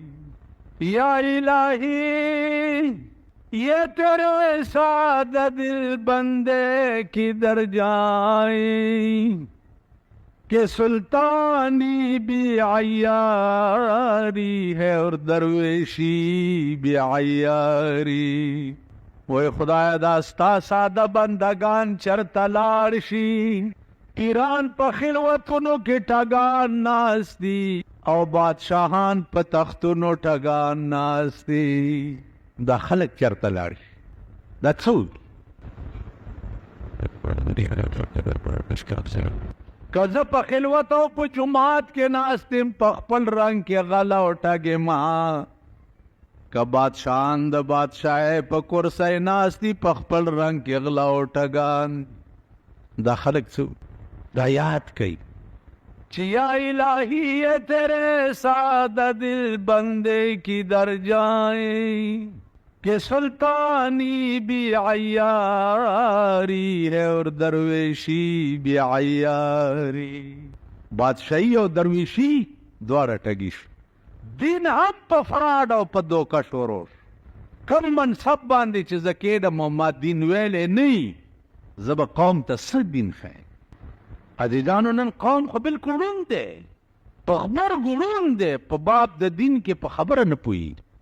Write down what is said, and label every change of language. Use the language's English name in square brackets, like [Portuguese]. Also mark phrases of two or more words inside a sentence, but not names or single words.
[Urdu] یا الہی یہ تیرے سادہ دل بندے کی در جائیں کہ سلطانی بھی عیاری ہے اور درویشی بھی عیاری. [Pashto] وی خدایا دا ستا ساده بندگان چرته لاړ شي. ایران په خلوتونو کې ټګان ناست دي او بادشاهان په تختونو ټګان ناست دي. دا خلک چرته لاړ شي؟ دا څه که زه په خلوت او په جومات کې ناست یم په خپل رنګ کې غله او ټګې ما که بادشاہان د بادشاہی په کرسی ناستی په خپل رنگ کې غلا او ټګان. دا خلق څه دا یاد کوي چې [Urdu] یا الہی یہ تیرے سادہ دل بندے کی در جائیں کہ سلطانی بھی عیاری ہے اور درویشی بھی عیاری. [Pashto] بادشاہی او درویشی دواره ټګي شو. دین هم په فراډ او په دوکه شروع شو. کم منصب باندې چې زه کېدم او ما دین ویلی نه وي زه به قوم ته څه دین ښیم. عزیزانو نن قوم خو بالکل ړوند دی، په غبرګو ړوند دی، په باب د دین کې په خبره نه پوهېږي.